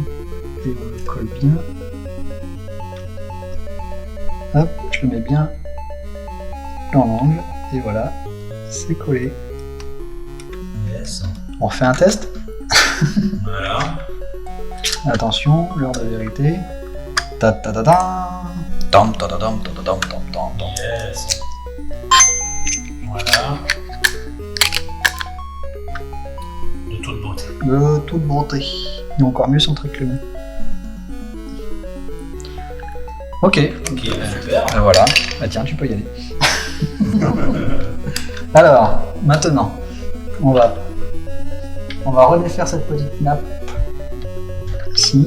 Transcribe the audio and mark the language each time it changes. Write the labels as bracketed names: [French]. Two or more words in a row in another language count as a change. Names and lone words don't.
[French] Et on le colle bien. Hop, je le mets bien dans l'angle. Et voilà, c'est collé. Yes. On refait un test. Voilà. Attention, l'heure de vérité. Ta ta ta ta. Tam ta ta tam ta ta tam tam tam tam. Yes. Voilà. De toute beauté. De toute beauté. Et encore mieux centré que le mien. Ok. Ok, super. Voilà. Bah tiens, tu peux y aller. Alors, maintenant, on va redéfaire cette petite nappe ici.